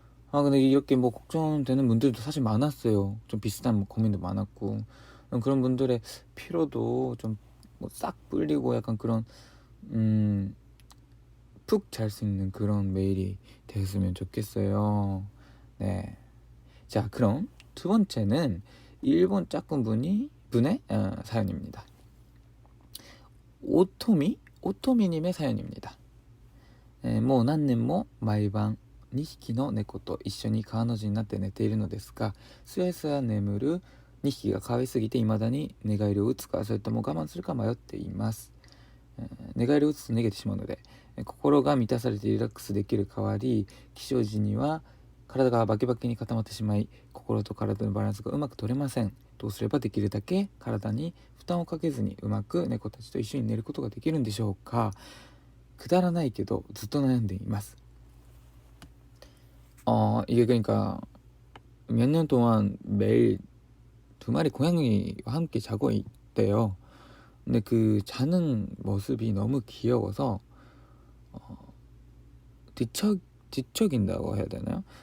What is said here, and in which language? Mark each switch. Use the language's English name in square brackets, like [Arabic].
[Korean] 근데 이렇게 뭐 걱정되는 분들도 사실 많았어요. 좀 비슷한 고민도 많았고, 그런 분들의 피로도 좀 뭐 싹 풀리고 약간 그런 푹 잘 수 있는 그런 메일이 되었으면 좋겠어요. 네. 자, 그럼 두 번째는 일본 짝꿍분의 사연입니다. 오토미님의 사연입니다. [Japanese] もう何年も毎晩2匹の猫と一緒に川の字になって寝ているのですが、すやすや眠る2匹が可愛すぎて未だに寝返りを打つか、それとも我慢するか迷っています。寝返りを打つと逃げてしまうので、心が満たされてリラックスできる代わり、起床時には体がバキバキに固まってしまい、心と体のバランスがうまく取れません。どうすればできるだけ体に負担をかけずにうまく猫たちと一緒に寝ることができるんでしょうか。くだらないけどずっと悩んでいます。 [Korean] 이게 그러니까 몇 년 동안 매일 2마리 고양이와 함께 자고 있대요. 근데 그 자는 모습이 너무 귀여워서 뒤척인다고 해야 되나요?